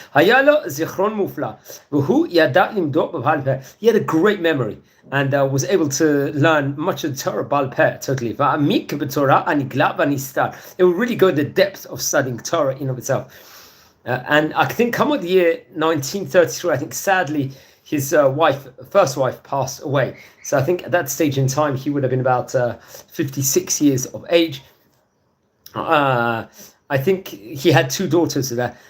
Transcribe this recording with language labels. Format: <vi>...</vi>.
<he>היה לו זיכרון מופלא, והוא ידע למדוד בבעל פה.</he> <en>He had a great memory and was able to learn much of the Torah בעל פה, totally.</en> <he>ועמיק בתורה הנגלה והנסתר.</he> <en>It would really go to the depth of studying Torah in of itself. And I think come with the year 1933, I think sadly his first wife passed away. So I think at that stage in time, he would have been about 56 years of age. I think he had two daughters there.</en>